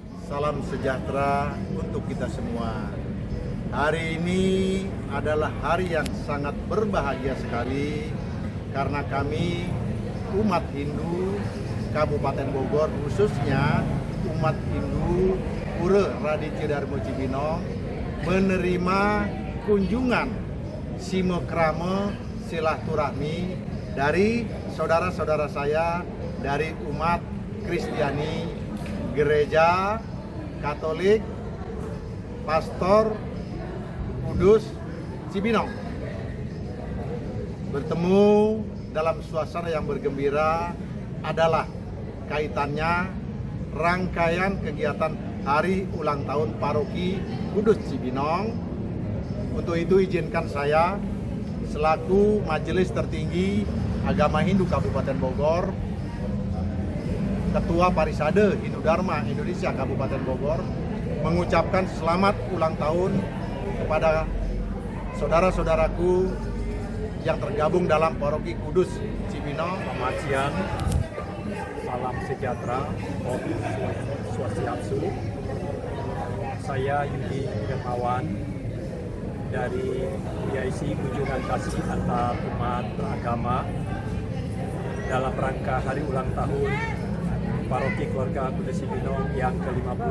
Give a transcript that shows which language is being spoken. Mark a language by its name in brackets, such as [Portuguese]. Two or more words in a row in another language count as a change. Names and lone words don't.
[Indonesian] Salam sejahtera untuk kita semua. Hari ini adalah hari yang sangat berbahagia sekali karena kami umat Hindu Kabupaten Bogor, khususnya umat Hindu Pura Raditya Dharma Cibinong, menerima kunjungan silaturahmi silaturahmi dari saudara-saudara saya dari umat Kristiani, Gereja Katolik, Pastor Kudus Cibinong. Bertemu dalam suasana yang bergembira adalah kaitannya rangkaian kegiatan hari ulang tahun Paroki Kudus Cibinong. Untuk itu izinkan saya selaku Majelis Tertinggi Agama Hindu Kabupaten Bogor, Ketua Parisade Hindu Dharma Indonesia Kabupaten Bogor, mengucapkan selamat ulang tahun kepada saudara-saudaraku yang tergabung dalam Paroki Kudus Cibinong. Selamat siang, salam sejahtera, [Sanskrit] Om Swastiastu. [Indonesian] Saya Yudi Dermawan dari PIC Kunjungan Kasih Antar Umat Beragama dalam rangka hari ulang tahun Paroki Keluarga Kudus Cibinong yang ke-50.